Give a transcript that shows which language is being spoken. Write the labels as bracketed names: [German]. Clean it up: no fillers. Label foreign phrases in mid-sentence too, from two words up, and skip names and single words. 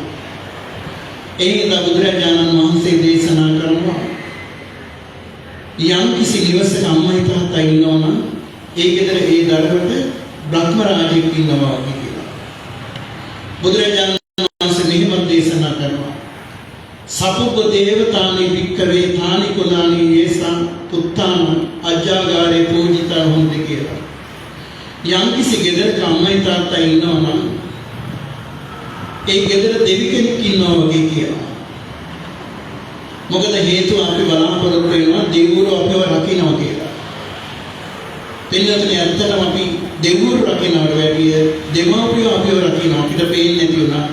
[Sinhala] ඒකද බුදුරජාණන් වහන්සේ දේශනා කරනවා යම් කිසි නිවසක අම්මයි තාත්තා ඉන්නවනම් ඒ ගෙදර ඒ දරුවට බ්‍රහ්ම රාජයෙක් ඉන්නවා කියලා. බුදුරජාණන් වහන්සේ මෙහෙම දේශනා කරනවා. [Pali] සපුබ්බ දේවතානි වික්කවේ තානි කුලානි යේසං පුත්තාන අජ්ජාගාරේ පූජිතා හොන්ති කියලා. [Sinhala] යම් කිසි ගෙදරක අම්මයි තාත්තා ඉන්නවනම් ඒ ගෙදර දෙවි කෙනෙක් ඉන්නවා වගේ කියලා. මොකද හේතුව අපි බලාපොරොත්තු වෙනවා දෙවිවරු අපිව රකින්නවා කියලා. පින්නතුනේ ඇත්තටම අපි දෙවිවරු රකින්නට වැඩිය දෙමාපියෝ අපිව රකින්නවා අපිට පේන්නේ නැති වුණාට.